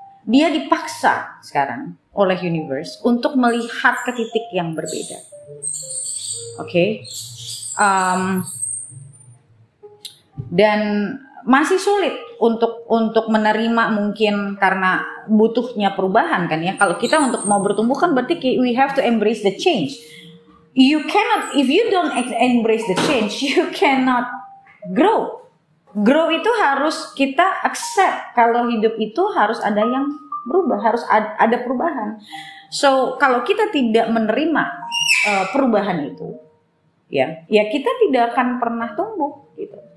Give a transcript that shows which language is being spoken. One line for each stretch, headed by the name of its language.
Indonesian: Dia dipaksa sekarang oleh universe untuk melihat ke titik yang berbeda. Oke. Dan masih sulit untuk menerima mungkin karena butuhnya perubahan kan ya. Kalau kita untuk mau bertumbuh kan berarti
English: we have to embrace the change. You cannot, if you don't embrace the change, you cannot grow.
Indonesian: Grow itu harus kita accept kalau hidup itu harus ada yang berubah, harus ada perubahan. So kalau kita tidak menerima perubahan itu, ya kita tidak akan pernah tumbuh gitu.